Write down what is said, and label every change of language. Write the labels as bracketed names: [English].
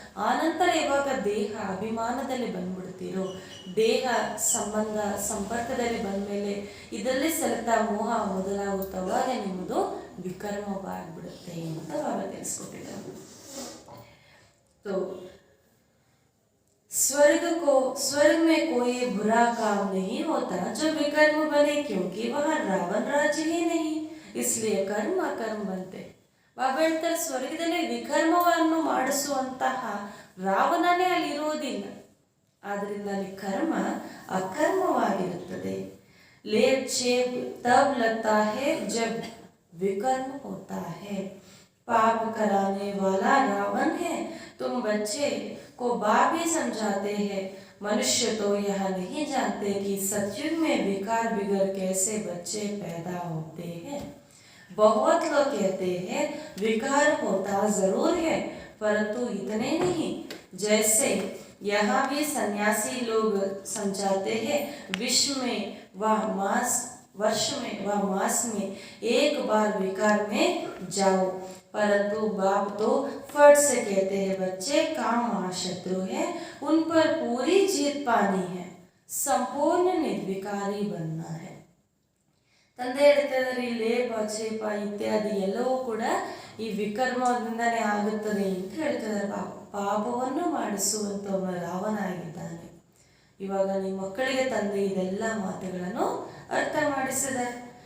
[Kannada] ಆನಂತರ ಇವಾಗ ದೇಹ ಅಭಿಮಾನದಲ್ಲಿ ಬಂದ್ಬಿಡ್ತೀರೋ, ದೇಹ ಸಂಬಂಧ ಸಂಪರ್ಕದಲ್ಲಿ ಬಂದ್ಮೇಲೆ ಇದರಲ್ಲಿ ಸೆಳೆತ ಮೋಹ ಮೊದಲಾಗುತ್ತವಾಗ ನಿಮ್ಮದು ವಿಕರ್ಮವಾಗಿಬಿಡುತ್ತೆ ಅಂತ ಬಾಬಾ ತಿಳಿಸ್ಕೊಟ್ಟಿದ್ದಾರೆ. [Hindi] स्वर्ग में कोई बुरा काम नहीं होता जो विकर्म बने, क्योंकि वहाँ रावण राज्य ही नहीं, इसलिए कर्म [Kannada] ಅಕರ್ಮ ಬಂತೆ. ಬಾಬಾ ಹೇಳ್ತಾರೆ ಸ್ವರ್ಗದಲ್ಲಿ ವಿಕರ್ಮವನ್ನು ಮಾಡಿಸುವಂತಹ ರಾವಣನೇ ಅಲ್ಲಿ ಇರೋದಿಲ್ಲ, ಆದ್ರಿಂದ ಅಲ್ಲಿ ಕರ್ಮ ಅಕರ್ಮವಾಗಿರುತ್ತದೆ. [Hindi] ಲೇಪ್ छेप तब लगता है जब विकर्म होता है. पाप कराने वाला रावण है, तुम बच्चे को बाप ही समझाते हैं. मनुष्य तो यह नहीं जानते कि सतयुग में विकार बिगड़ कैसे बच्चे पैदा होते हैं. बहुत लोग कहते हैं विकार होता जरूर है, परंतु इतने नहीं. जैसे यहाँ भी सन्यासी लोग समझाते हैं विश्व में व वर्ष में व मास में एक बार विकार में जाओ, परंतु बाप तो फट से कहते हैं बच्चे काम महाशत्रु है, उन पर पूरी जीत पानी है, संपूर्ण निर्विकारी बनना है. [Kannada] ತಂದೆ ಹೇಳ್ತಿದ್ದಾರೆ ಈ ಲೇಪ ಛೇಪ ಇತ್ಯಾದಿ ಎಲ್ಲವೂ ಕೂಡ ಈ ವಿಕರ್ಮದಿಂದನೇ ಆಗುತ್ತದೆ ಅಂತ ಹೇಳ್ತಿದ್ದಾರೆ. ಪಾಪವನ್ನು ಮಾಡಿಸುವಂತ ರಾವಣ ಆಗಿದ್ದಾನೆ. ಇವಾಗ ನಿಮ್ಮ ಮಕ್ಕಳಿಗೆ ತಂದೆ ಇದೆಲ್ಲ ಮಾತುಗಳನ್ನು ಅರ್ಥ ಮಾಡಿಸಿದ್ದಾರೆ.